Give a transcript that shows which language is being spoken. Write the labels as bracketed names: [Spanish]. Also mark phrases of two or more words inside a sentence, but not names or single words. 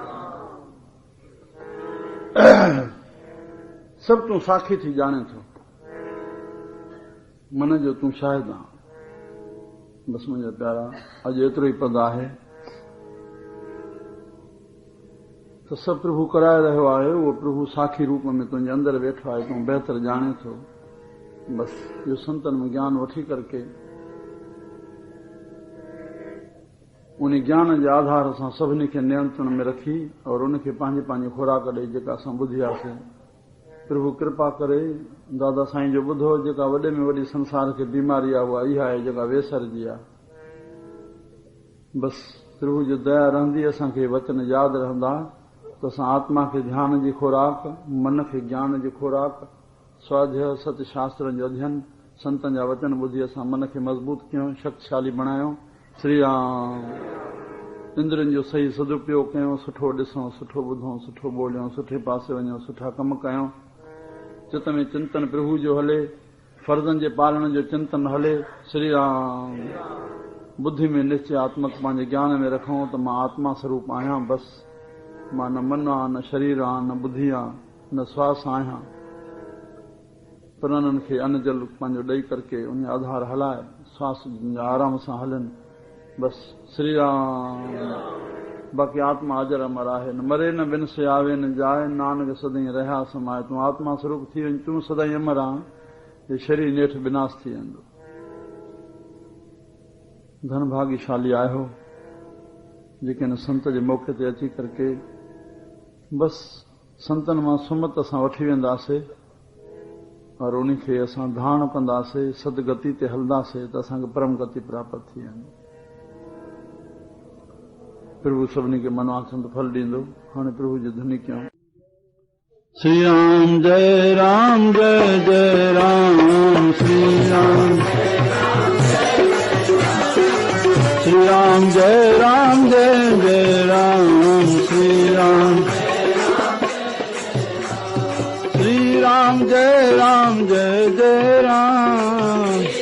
[Sindhi] सभु तूं साखी थी ॼाणे थो, मन जो तूं शाहिद आहे। बसि मुंहिंजा प्यारा, अॼु एतिरो ई पद आहे त सभु प्रभु कराए रहियो आहे, उहो प्रभु साखी रूप में तुंहिंजे अंदरि वेठो आहे, तूं बहितर ॼाणे थो। बसि इहो संतनि में ज्ञान वठी करके उन ज्ञान जे आधार सां सभिनी खे नियंत्रण में रखी और उनखे पंहिंजी पंहिंजी खुराक ॾेई जेका असां ॿुधियासीं। प्रभु कृपा करे दादा साईं जो ॿुधो, जेका वॾे में वॾी संसार खे बीमारी आहे उहा इहा आहे जेका वेसर जी आहे। बसि प्रभु जी दया रहंदी, असांखे वचन यादि रहंदा त असां आत्मा खे ध्यान जी खुराक, मन खे ज्ञान जी खुराक, स्वाध्याय सत्य शास्त्रनि जो अध्ययन, संतनि जा वचन ॿुधी असां मन खे मज़बूत कयूं, शक्तिशाली बणायूं। श्री राम। इंद्रियुनि जो सही सदुपयोग कयूं, सुठो ॾिसूं, सुठो ॿुधूं, सुठो ॿोलियूं, सुठे पासे वञूं, सुठा कम कयूं। चित में चिंतन प्रभु जो हले, फर्ज़नि जे पालण जो चिंतन हले। श्री राम। बुद्धि में निश्चयात्मक पंहिंजे ज्ञान में रखूं त मां आत्मा स्वरूप आहियां। बसि मां न मन आहे, न शरीर आहे, न बुद्धि आहे, न श्वास आहियां। प्राणनि खे अन्न जल पंहिंजो ॾेई करके उन आधार हलाए, श्वास आराम सां हलनि। बसि श्री राम। बाक़ी आत्मा अजर अमर आहे, [Punjabi] न मरे न बिन से, आवे न जाए। नानक सदाईं रहिया समाए। [Sindhi] तूं आत्मा स्वरूप थी वञ, तूं सदाईं अमर आहे, हे शरीर नेठि विनाश थी वेंदो। धन भाग्यशाली आहियो जेके हिन संत जे मौक़े ते अची करके बसि संतनि मां सुमत असां वठी वेंदासीं और उनखे असां धारण कंदासीं, सदगति ते हलंदासीं त असांखे परम गति प्राप्त थी वेंदी। प्रभु सभिनी के मनवासंत फल ॾींदो। हाणे प्रभु जी धुनी कयूं। श्री राम जय जय राम श्री राम श्री राम जय जय राम श्री राम श्री राम जय जय राम